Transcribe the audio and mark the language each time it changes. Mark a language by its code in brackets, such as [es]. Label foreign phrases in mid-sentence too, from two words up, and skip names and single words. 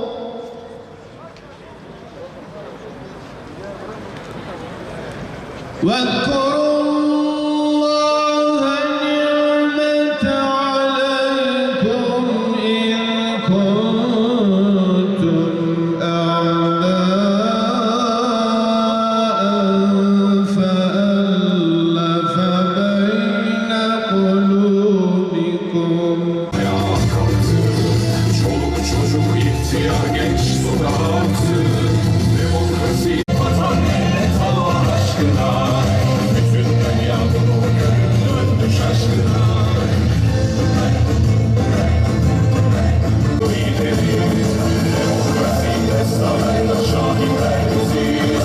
[ar] واذكروا الله نعمة عليكم إذ كنتم أعداء فألف بين قلوبكم. [tr] Çoluk çocuk ihtiyar genç sokaktı. Demokrasi vatan millet Allah aşkına. Bütün dünya bunu görür döndü şaşkına. Lideriz, demokrasiyle sarayla şahitler biziz.